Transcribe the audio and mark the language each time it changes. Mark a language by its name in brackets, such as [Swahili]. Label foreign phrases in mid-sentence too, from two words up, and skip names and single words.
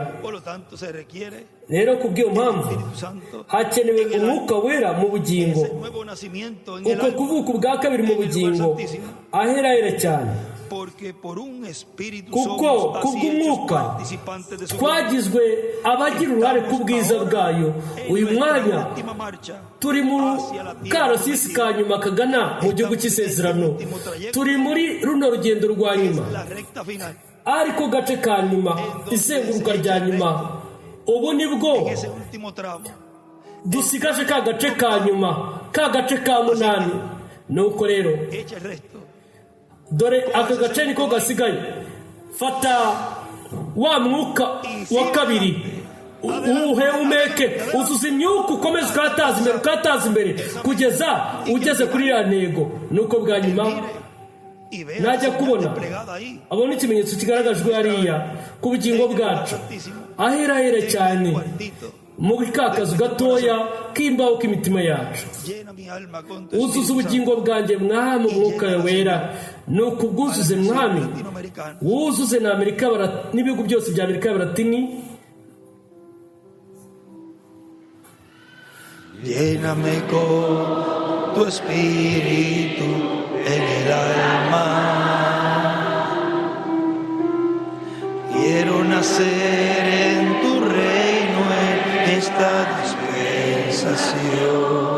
[Kinyarwanda] Rero kubw'iyo mpamvu hakenewe Umwuka Wera mu bugingo, uko kuvuka ubwa kabiri mu bugingo ahera cyane, kuko kubw'Umwuka twagizwe abagira uruhare ku bwiza bwayo. Uyu mwanya turi mu karasisi ka nyuma kagana mu gihugu cy'isezerano, turi muri runo rugendo rwa nyuma, ariko gace ka nyuma, izenguruka rya nyuma, ubu nibwo [Spanish] ese último tramo, [Kinyarwanda] dusigaje ka gace ka nyuma, ka gace ka munani. Nuko rero [Spanish] echa el resto. [Kinyarwanda] dore aka gace niko gasigaye. Fata wa mwuka wa kabiri, uhumeke, uzuza imyuka, ukomeze ukataza imbere kugeza ugeze kuri ya ntego. Nuko bwa nyuma [Spanish] Y ve [Kinyarwanda] najya kubona [Spanish] desplegada ahí. [Kinyarwanda] abona ikimenyetso kigaragajwe hariya ku bugingo bwacu, ahera cyane mu ka kazu gatoya k'imbaho k'imitima yacu. [Spanish] Llena mi alma con tu [Kinyarwanda] Uzuza [Spanish] Espíritu [Kinyarwanda] ubugingo bwanjye mwami, umwuka wera. Ni ukubwuzuze mwami, [Spanish] latinoamericano. [Kinyarwanda] wuzuze na Amerika n'ibihugu byose bya Amerika y'Abalatini. [Spanish] Lléname con tu espíritu en el alma. Quiero nacer en tu reino en esta dispensación.